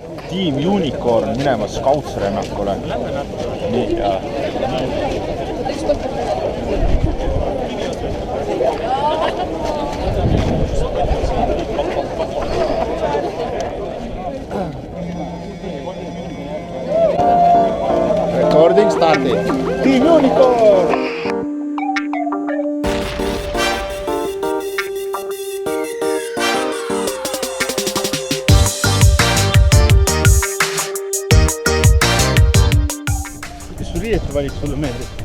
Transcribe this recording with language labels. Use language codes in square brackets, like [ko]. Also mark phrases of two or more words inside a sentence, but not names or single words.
[et] Team Unicorn minemas Scouts-rennakule. Nii, ja. [en] Recording started. [et] Team Unicorn! Kas su riiete valik sulle meeldib?